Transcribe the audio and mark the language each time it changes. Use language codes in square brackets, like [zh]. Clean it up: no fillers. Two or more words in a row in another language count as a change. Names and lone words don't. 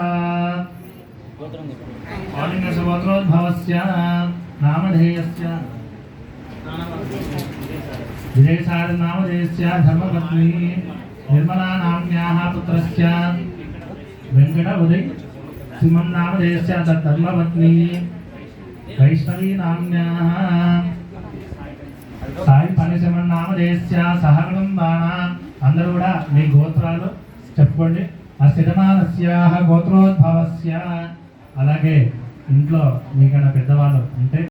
[sa] गोत्रोद्भवस्य नामधेयस्य विजयसार नामधेयस्य धर्मपत्नी निर्मला नाम्न्याः पुत्रस्य वेंकट उदय सिमन नामधेयस्य धर्मपत्नी वैष्णवी नाम्न्याः साई पनिसिमन नामधेयस्य सहकुटुंबानां [te] అందరూ కూడా మీ గోత్రాలు చెప్పుకోండి ఆ [sa] सिद्धमानस्याह गोत्रोद्भवस्य [te] అలాగే ఇంట్లో మీకన్నా పెద్దవాళ్ళు ఉంటే